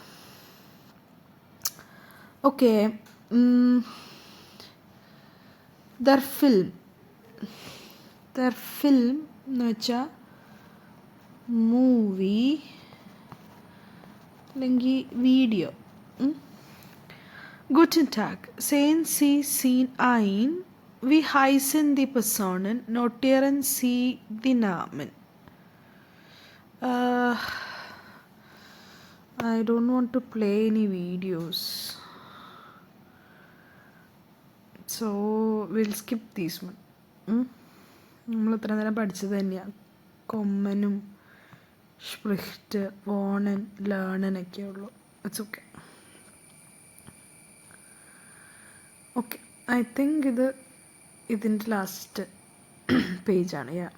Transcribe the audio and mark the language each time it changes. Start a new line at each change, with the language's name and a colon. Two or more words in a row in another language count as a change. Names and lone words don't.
Malayalam: ഓക്കെ.
German: der Film
Malayalam: എന്ന് വെച്ചാൽ മൂവി അല്ലെങ്കിൽ വീഡിയോ.
German: Guten Tag, sehen Sie ein? Wie heißen die Personen? Notieren Sie die Namen.
English: I don't want to play any videos. So we'll skip this one.
Malayalam: നമ്മൾ ഇത്ര നേരം പഠിച്ചത് തന്നെയാണ്.
German: kommenum spricht wohnen lernen
Malayalam: ഒക്കെ ഉള്ളൂ.
English: It's okay. Okay, I think
Malayalam: ഇതിൻ്റെ ലാസ്റ്റ് പേജാണ്.